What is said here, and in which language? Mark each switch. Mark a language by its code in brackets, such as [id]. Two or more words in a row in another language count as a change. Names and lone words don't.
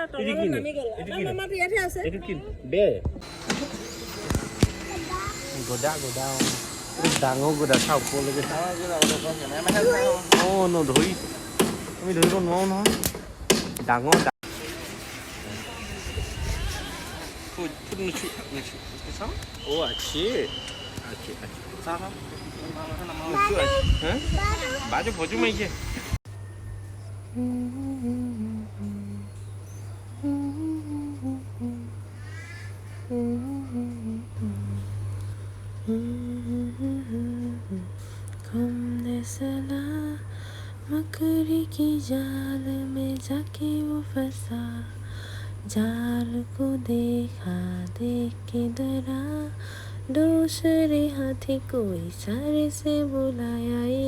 [as] এইটো কি বে গোদা ডাঙৰ গোদা চাওক ওপৰলৈকে অঁ নধৰি আমি ধৰিব নোৱাৰো নহয় ডাঙৰ [pt] Oh, achei. Aqui. Sabe? Hã? Bate pode uma aí. [hi] घूमने चला मकड़ी की जाल में जाके वो फंसा जाल को देखा देख के डरा दूसरे हाथी को इशारे से बुलाया